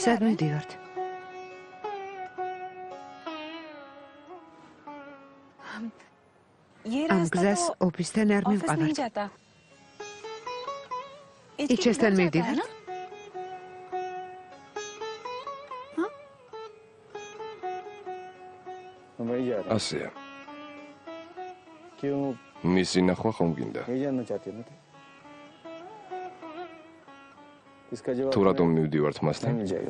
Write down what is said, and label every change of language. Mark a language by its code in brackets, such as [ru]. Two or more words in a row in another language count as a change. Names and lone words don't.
[ka] სად [hi] रहे हैं? [ka] მივდივართ? [hi] ये [ka] ამ [hi] रास्ता [ka] გზას [hi] तो [ka] ოფისთან არ [hi] ऑफिस नहीं [ka] მივყავართ. [hi] जाता। [ka] იჩესთან მივდივართ? [hi] मैं जा रहा [ka] ასეა. [hi] क्यों [ka] მისი ნახვა ხომ გინდა? [hi] नहीं जानना चाहते ना इसका जवाब [ka] თუ რატომ მივდივართ მასთან? [hi] नहीं जाएगा।